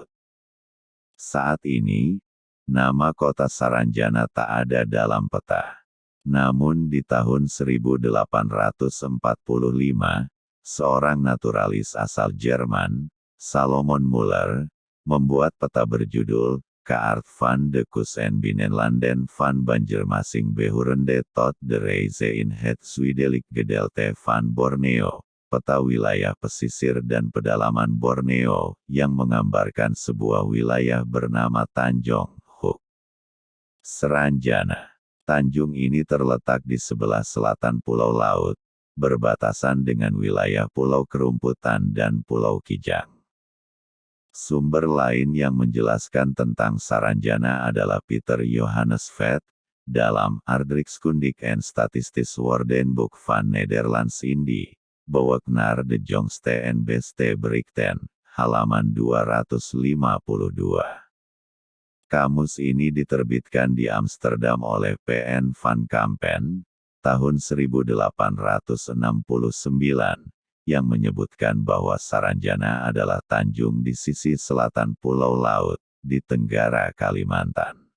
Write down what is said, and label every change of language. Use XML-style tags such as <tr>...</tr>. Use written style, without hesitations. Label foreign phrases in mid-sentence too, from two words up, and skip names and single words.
<id>Saat ini, nama kota Saranjana tak ada dalam peta. Namun di tahun 1845, seorang naturalis asal Jerman, Salomon Muller, membuat peta berjudul Kaart van de Kust en Binnenlanden van Banjarmasin Behorende tot de Reise in het Zuidelijk Gedeelte van Borneo, peta wilayah pesisir dan pedalaman Borneo, yang menggambarkan sebuah wilayah bernama Tanjung Hoek. Saranjana. Tanjung ini terletak di sebelah selatan Pulau Laut, berbatasan dengan wilayah Pulau Kerumputan dan Pulau Kijang. Sumber lain yang menjelaskan tentang Saranjana adalah Peter Johannes Vet, dalam Aardrijkskundig en Statistisch Woordenboek van Nederlands Indie, Boek naar de Jongste en Beste Berichten, halaman 252. Kamus ini diterbitkan di Amsterdam oleh P.N. van Kampen, tahun 1869, yang menyebutkan bahwa Saranjana adalah tanjung di sisi selatan Pulau Laut, di Tenggara Kalimantan.</id>